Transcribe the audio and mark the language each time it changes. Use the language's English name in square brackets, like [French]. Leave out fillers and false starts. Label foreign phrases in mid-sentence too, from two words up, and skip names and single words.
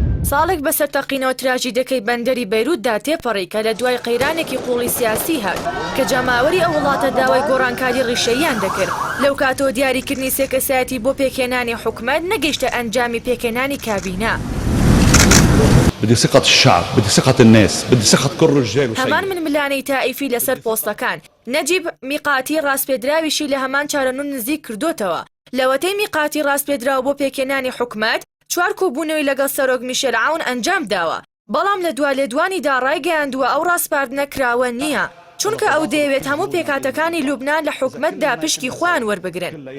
[Central Kurdish] ساڵێک بەسەر تەقینەوە تراژیدەکەی بەندەری بەیروتدا تێپەڕی کە لە دوای قەیرانێکی قوڵی سیاسی هات کە جەماوەری ئەو وڵاتە داوای گۆڕانکاری ڕیشەییان دەکرد. لەو کاتەوە دیاریکردنی سێکەسایەتی بۆ پێکهێنانی حکومەت نەگەیشتە ئەنجامی پێکهێنانی کابینە. [Arabic] بدي ثقة الشعب، بدي ثقة الناس، بدي ثقة كل رجال وسيد. [Central Kurdish] هەمان ململانەی تائیفی لەسەر پۆستەکان نەجیب میقاتی ڕاستپێدراویشی لە هەمان چارەنوون نزیک کردوتەوە. لەوەتەی میقاتی ڕاستپێدراوە بۆ پێکهێنانی حکومەت 4 کۆبوونەوەی لەگەڵ سەرۆک میشێل عاون ئەنجام داوە، بەڵام لە دوالێدوانیدا ڕایگەیاندووە ئەو ڕاستپاردنە کراوە نییە، چونکە ئەو دەیەوێت هەموو پێکاتەکانی لوبنان لە حکومەتدا پشکی خۆیان وەربگرن.